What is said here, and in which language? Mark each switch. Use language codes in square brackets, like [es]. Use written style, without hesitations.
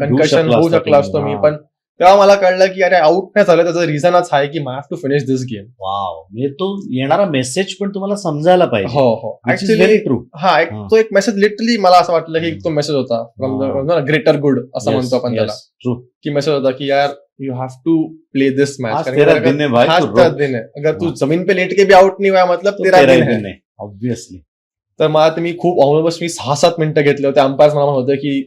[mr] Concussion होऊ शकला असतो मी, पण तेव्हा मला कळलं की अरे आउट नाही झालं, त्याचं रिझनच आहे की [en] I have to finish this game. [mr] Wow, म्हणजे तो येणारा मेसेज पण तुम्हाला समजायला पाहिजे. हो हो, ऍक्च्युअली [en] Very true. [mr] हा तो एक मेसेज लिटरली मला असं वाटलं की तो मेसेज होता [en] from the greater good [mr] असं म्हणतो आपण त्याला, [en] True. [mr] की मेसेज होता की यार [en] you have to play this match, [hi] आज तेरा दिन है भाई, तो रोक. दिन है, अगर तू जमीन पे लेट के भी आउट नहीं हुआ मतलब तेरा दिन है. [en] Obviously. [mr] तर मला मी खूप ऑलमोस्ट मी 6-7 मिनिटं घेतले होते, अंपायर मला म्हणत होते की